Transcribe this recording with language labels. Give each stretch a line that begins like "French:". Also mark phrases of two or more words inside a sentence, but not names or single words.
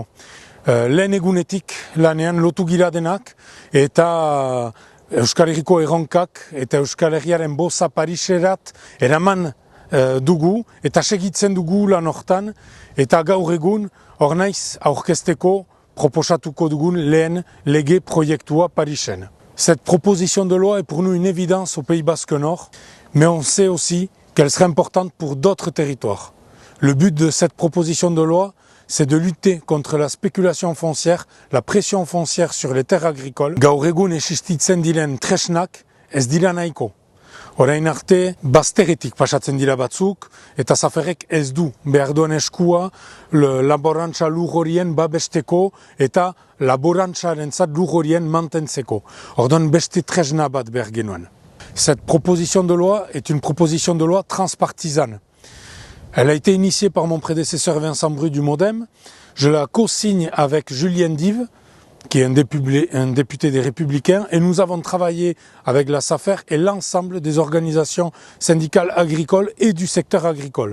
Basque: Lehen egunetik lanean lotu gira denak, eta Euskal Herriko erronkak eta Euskal Herriaren boza Pariserat eraman dugu, eta segitzen dugu lan hortan, eta gaur egun hor naiz aurkezteko proposatuko dugun lehen lege proiektua Parisen.
French: Cette proposition de loi est pour nous une évidence au Pays Basque Nord, mais on sait aussi qu'elle serait importante pour d'autres territoires. Le but de cette proposition de loi, c'est de lutter contre la spéculation foncière, la pression foncière sur les terres agricoles.
Basque: Gaur egun existitzen diren tresnak ez dira nahiko. Orain arte, bazterretik pasatzen dira batzuk, eta zaferrek ez du behar duen eskua laborantza lur horien babesteko eta laborantzarentzat lur horien mantentzeko. Orduan beste tresna bat behar genuen.
French: Cette proposition de loi est une proposition de loi transpartisane. Elle a été initiée par mon prédécesseur Vincent Bru du MoDem. Je la co-signe avec Julien Dive, qui est un député des Républicains, et nous avons travaillé avec la SAFER et l'ensemble des organisations syndicales agricoles et du secteur agricole.